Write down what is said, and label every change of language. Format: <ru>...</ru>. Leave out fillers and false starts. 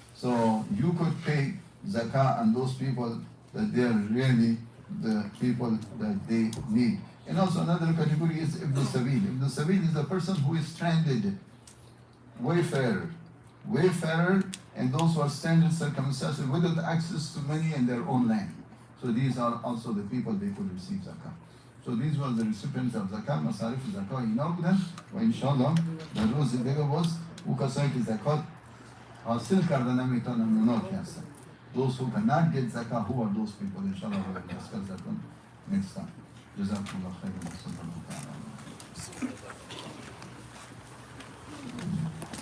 <en>So you could pay zakah on those people that they are really the people that they need. And also another category is Ibn Sabil. Ibn Sabil is the person who is stranded, wayfarer, and those who are stranded circumstances without access to money in their own land. So these are also the people they could receive zakah. So these were the recipients of zakah,</en> <fa>masarif zakah inauguran, wa inshallah, در روز دیگه باز او کسایی که زکات حاصل کردن میتونن اونا که هستن.</fa> <en>Those who cannot get zakah, who are those people? Inshallah, we will discuss that one next time.</en> <ar>جزاكم الله خيرا وصلى الله تعالى على</ar>